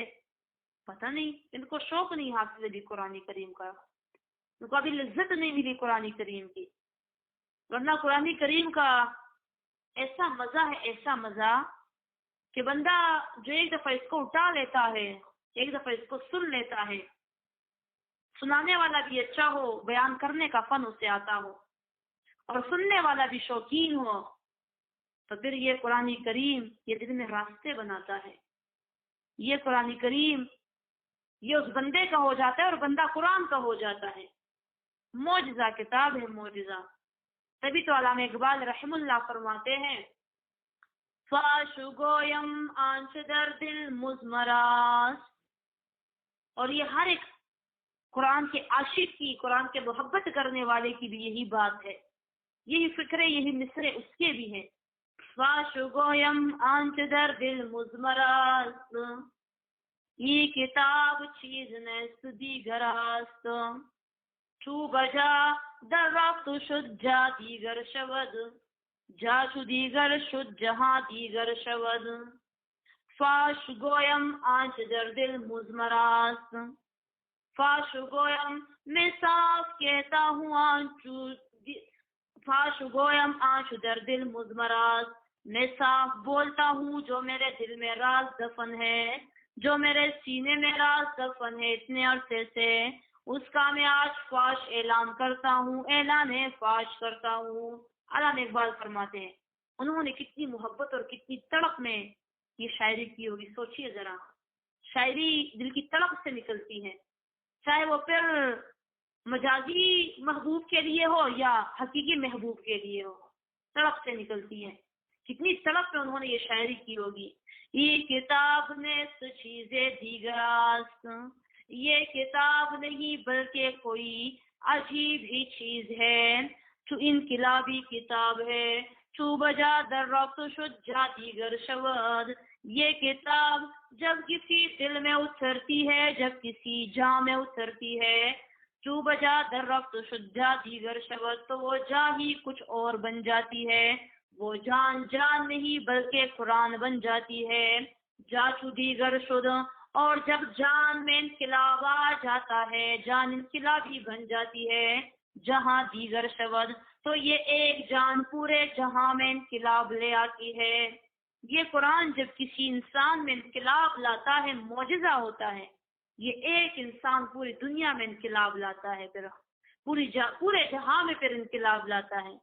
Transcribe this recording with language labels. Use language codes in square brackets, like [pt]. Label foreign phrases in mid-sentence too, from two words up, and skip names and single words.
[ur] پتہ نہیں ان کو شوق نہیں حاصل ہے بھی قرآن کریم کا، ان کو ابھی لذت نہیں ملی قرآن کریم کی، ورنہ قرآن کریم کا ایسا مزہ ہے، ایسا مزہ کہ بندہ جو ایک دفعہ اس کو اٹھا لیتا ہے، ایک دفعہ اس کو سن لیتا ہے، سنانے والا بھی اچھا ہو، بیان کرنے کا فن اسے آتا ہو، اور سننے والا بھی شوقین ہو، تو پھر یہ قرآن کریم یہ دل میں راستے بناتا ہے۔ یہ قرآن کریم یہ اس بندے کا ہو جاتا ہے اور بندہ قرآن کا ہو جاتا ہے۔ معجزہ کتاب ہے، معجزہ۔ تبھی تو علامہ اقبال رحم اللہ فرماتے ہیں [fa] فاش گویم آنچ در دل مزمراست، [ur] اور یہ ہر ایک قرآن کے عاشق کی، قرآن کے محبت کرنے والے کی بھی یہی بات ہے، یہی فکرے، یہی مصرے اس کے بھی ہیں۔ [fa] فاش گویم آنچ در دل مزمراست، یہ کتاب چیز نیست دیگر است، چو بجا در رفت شد جا دیگر شود، جا چو دیگر شد جہاں دیگر شود۔ فاش گویم آنچ در دل مزمراست، فاش گویم [ur] میں صاف کہتا ہوں [fa] آنچو، فاش گویم آنچ در دل مزمراست، [ur] میں صاف بولتا ہوں جو میرے دل میں راز دفن ہے، جو میرے سینے میں راز دفن ہے اتنے عرصے سے، اس کا میں آج فاش اعلان کرتا ہوں، اعلان فاش کرتا ہوں۔ علامہ اقبال فرماتے ہیں انہوں نے کتنی محبت اور کتنی تڑپ میں یہ شاعری کی ہوگی، سوچئے ذرا، شاعری دل کی تڑپ سے نکلتی ہے، چاہے وہ پھر مجازی محبوب کے لیے ہو یا حقیقی محبوب کے لیے ہو، تڑپ سے نکلتی ہے۔ کتنی تڑپ میں انہوں نے یہ شاعری کی ہوگی۔ [fa] یہ کتاب نیست چیز دیگر است، [ur] یہ کتاب نہیں بلکہ کوئی عجیب ہی چیز ہے، تو انقلابی کتاب ہے، [fa] چو بجا در رفت شد جا دیگر شود۔ [ur] یہ کتاب جب کسی دل میں اترتی ہے، جب کسی جاں میں اترتی ہے، [fa] چو بجا در رفت شد جا دیگر شود، [ur] تو وہ جا ہی کچھ اور بن جاتی ہے، وہ جان جان نہیں بلکہ قرآن بن جاتی ہے۔ [fa] جا چو دیگر شد، [ur] اور جب جان میں انقلاب آ جاتا ہے، جان انقلابی بن جاتی ہے، [fa] جہاں دیگر شود، [ur] تو یہ ایک جان پورے جہاں میں انقلاب لے آتی ہے۔ یہ قرآن جب کسی انسان میں انقلاب لاتا ہے، معجزہ ہوتا ہے، یہ ایک انسان پوری دنیا میں انقلاب لاتا ہے، پھر پورے جہاں میں پھر انقلاب لاتا ہے۔